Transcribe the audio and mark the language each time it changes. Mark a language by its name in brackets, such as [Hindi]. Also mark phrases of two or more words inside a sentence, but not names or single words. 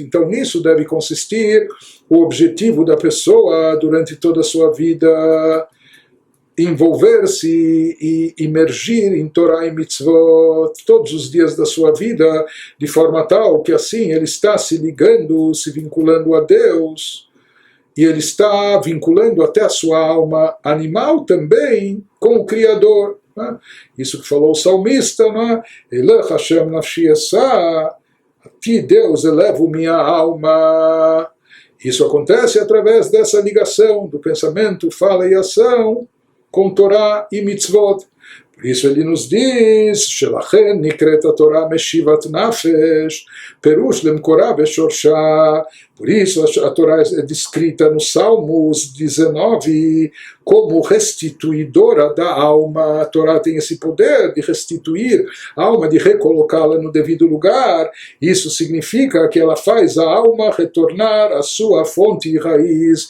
[Portuguese] Então nisso deve consistir o objetivo da pessoa durante toda a sua vida, envolver-se e imergir em Torá e Mitzvot todos os dias da sua vida, de forma tal que assim ele está se ligando, se vinculando a Deus, e ele está vinculando até a sua alma animal também com o Criador. Né? Isso que falou o salmista, né? [Hebrew] אליך השם נפשי אשא, [Portuguese] a ti Deus elevo minha alma. Isso acontece através dessa ligação do pensamento, fala e ação com Torá e Mitzvot. Por isso ele nos diz, [Hebrew] שלכן נקראת התורה משיבת נפש, פירוש למקורה ושורשה. [Portuguese] Por isso a Torá é descrita nos Salmos 19 como restituidora da alma. A Torá tem esse poder de restituir a alma, de recolocá-la no devido lugar. Isso significa que ela faz a alma retornar à sua fonte e raiz.